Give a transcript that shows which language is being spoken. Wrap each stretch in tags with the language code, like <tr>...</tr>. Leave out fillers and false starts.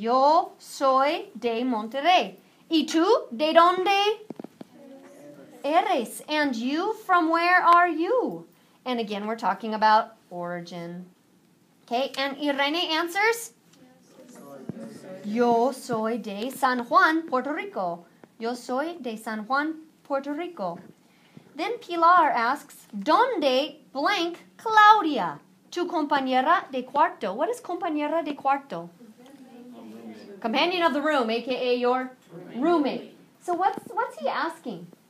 <es>Yo soy de Monterrey. ¿Y tú? ¿De dónde eres?</es> <en>And you, from where are you? And again, we're talking about origin. Okay, and Irene answers?</en> <es>Yo soy de San Juan, Puerto Rico. Yo soy de San Juan, Puerto Rico.</es> <en>Then Pilar asks,</en> <es>¿Dónde</es> <en>blank Claudia?</en> <es>Tu compañera de cuarto.</es> <en>What is</en> <es>compañera de cuarto?</es> <en>Companion of the room, a.k.a. your roommate. So what's he asking?</en>